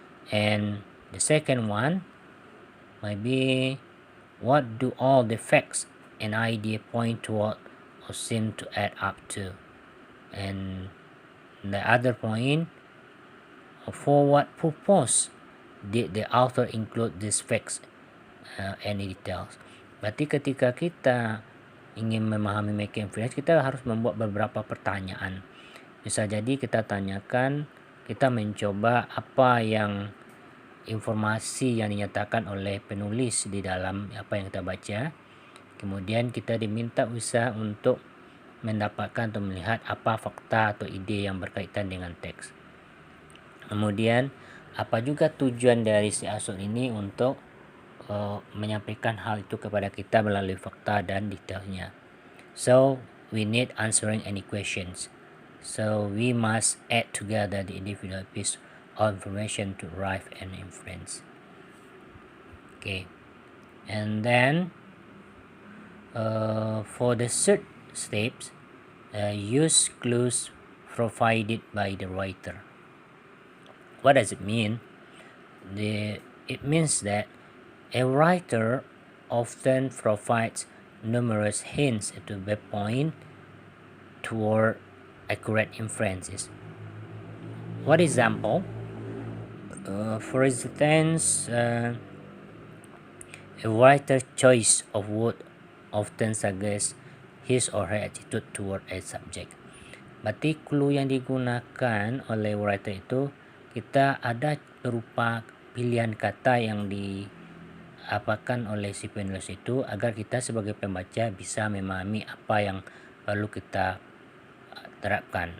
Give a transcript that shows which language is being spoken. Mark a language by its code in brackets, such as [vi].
[en] And the second one might be, what do all the facts and idea point toward or seem to add up to? And the other point, for what purpose did the author include these facts any details. [id] Berarti ketika kita ingin memahami making inference, kita harus membuat beberapa pertanyaan. Bisa jadi kita tanyakan, kita mencoba apa yang informasi yang dinyatakan oleh penulis di dalam apa yang kita baca. Kemudian kita diminta usaha untuk mendapatkan atau melihat apa fakta atau ide yang berkaitan dengan teks. Kemudian apa juga tujuan dari si author ini untuk menyampaikan hal itu kepada kita melalui fakta dan detailnya. [en] So we need answering any questions. So we must add together the individual piece of information to arrive at an inference. Okay, and then for the third steps, use clues provided by the writer. What does it mean? It means that a writer often provides numerous hints to point toward accurate inferences. What example? For instance, a writer's choice of word often suggests his or her attitude toward a subject. [id] Berarti clue yang digunakan oleh writer itu, kita ada berupa pilihan kata yang diapakan oleh si penulis itu agar kita sebagai pembaca bisa memahami apa yang perlu kita terapkan.